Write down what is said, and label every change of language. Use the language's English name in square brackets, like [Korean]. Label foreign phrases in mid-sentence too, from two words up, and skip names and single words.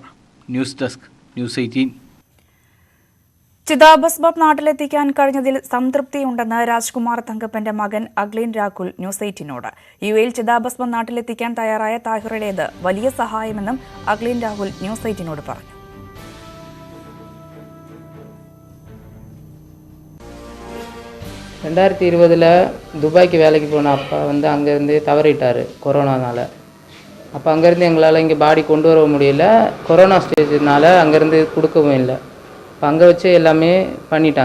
[English] news desk, News 18. [Malayalam] ചിതാഭസ്മം നാട്ടിലെത്തിക്കാൻ കഴിഞ്ഞതിൽ സംതൃപ്തിയുണ്ടെന്ന് രാജ്കുമാർ തങ്കപ്പന്റെ മകൻ അഗ്ലീൻ രാഹുൽ ന്യൂസ് 18നോട്. UAE-യിൽ ചിതാഭസ്മം നാട്ടിലെത്തിക്കാൻ തയ്യാറായ താഹിറയുടേത് വലിയ സഹായമെന്നും അഗ്ലീൻ രാഹുൽ ന്യൂസ് 18നോട് പറഞ്ഞു. [Tamil] துபாய்க்கு வேலைக்கு போன அப்பா அங்கேருந்து தவறிட்டார் கொரோனானால். அப்போ அங்கேருந்து எங்களால் இங்கே பாடி கொண்டு வர முடியல. கொரோனா ஸ்டேஜ்னால அங்கேருந்து கொடுக்கவும் இல்லை. இப்போ அங்கே வச்சு எல்லாமே பண்ணிட்டாங்க.